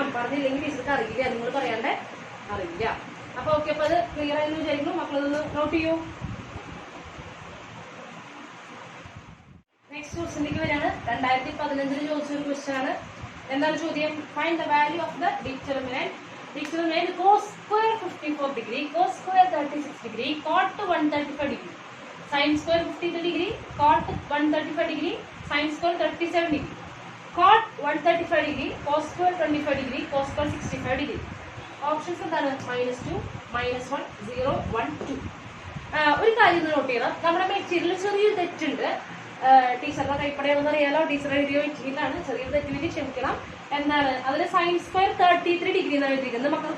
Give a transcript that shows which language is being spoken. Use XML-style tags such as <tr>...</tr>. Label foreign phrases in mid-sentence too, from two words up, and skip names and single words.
<ml>പറഞ്ഞില്ലെങ്കിൽ ടീച്ചർക്ക് അറിയില്ല, നിങ്ങൾ പറയാണ്ടേ അറിയില്ല. അപ്പൊ ഓക്കെ, അപ്പൊ അത് ക്ലിയർ ആയെന്ന് വിചാരിക്കുന്നു. മക്കളതൊന്ന് നോട്ട് ചെയ്യൂ.</ml> <en>next questionലേക്ക്</en> <ml>വരികയാണ്. 2015 ചോദിച്ചൊരു ക്വസ്റ്റ്യൻ ആണ്. എന്താണ് ചോദ്യം?</ml> <en>find the value of the determinant cos square 54 degree, cos square 36 degree, cot 135 degree, sin square 53 degree, cot 135 degree, sin square 37 degree, cot 135 degree, cos square 25 degree, cos square 65 degree.</en> <ml>ഓപ്ഷൻസ് എന്താണ്? -2, -1, 0, 1, 2. ഒരു കാര്യം നോട്ട് ചെയ്യണം, നമ്മുടെ മെറ്റീരിയൽ ചെറിയൊരു തെറ്റുണ്ട്. ടീച്ചറിന്റെ കൈപ്പടയാണെന്ന് അറിയാലോ, ടീച്ചർ എഴുതിയ മെറ്റീരിയലാണ്. ചെറിയൊരു തെറ്റിന് ക്ഷമിക്കണം. എന്താണ് അതിൽ</ml> <en>sin square 33 degree</en> <ml>എന്നാണ് എഴുതിയിരിക്കുന്നത്.</ml>